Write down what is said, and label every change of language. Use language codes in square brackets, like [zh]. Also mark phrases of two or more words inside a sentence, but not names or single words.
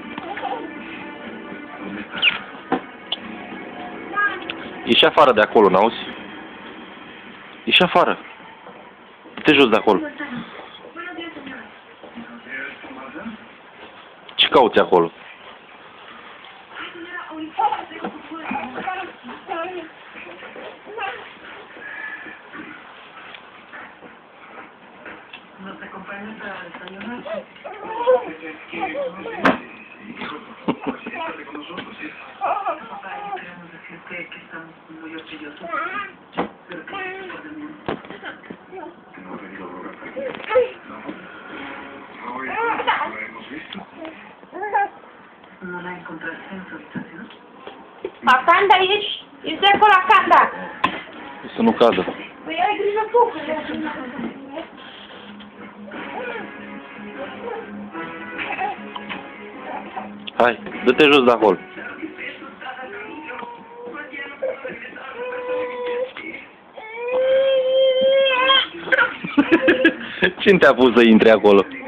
[ro] Ieși afară de acolo, n-auzi? Ieși afară. Du-te jos de acolo. Ce cauți acolo? [es] ¿Nos acompañas a desayunar? Con nosotros, sí. Papá, queremos decirte que estamos muy orgullosos, pero que no te perdemos. Que no ha venido a rogar para ti. No, hoy no la hemos visto. ¿No la encontraste en su habitación? [ro] Acanda, ești de acolo, Acanda. Să nu cadă. Păi ai grijă tu, că Hai, dă-te jos de acolo. Cine te-a pus să intri acolo?